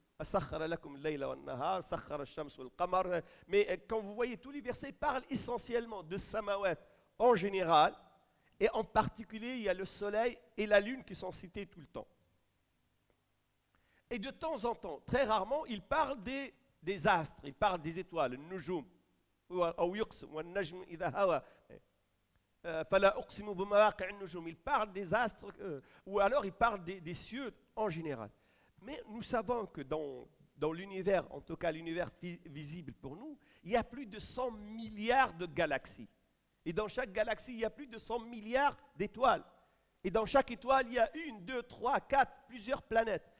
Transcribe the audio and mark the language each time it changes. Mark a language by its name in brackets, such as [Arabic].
[French] Mais quand vous voyez tous les versets, parlent essentiellement de Samawat en général, et en particulier, il y a le soleil et la lune qui sont cités tout le temps. Et de temps en temps, très rarement, il parle des astres, il parle des étoiles, le nujum. [Arabic] أو يقسم والنجم إذا هوى فلا أقسم بمواقع النجوم. [French] Il parle des astres ou alors il parle des cieux en général. Mais nous savons que dans l'univers, en tout cas l'univers visible pour nous, il y a plus de 100 milliards de galaxies. Et dans chaque galaxie, il y a plus de 100 milliards d'étoiles. Et dans chaque étoile, il y a 1, 2, 3, 4, plusieurs planètes.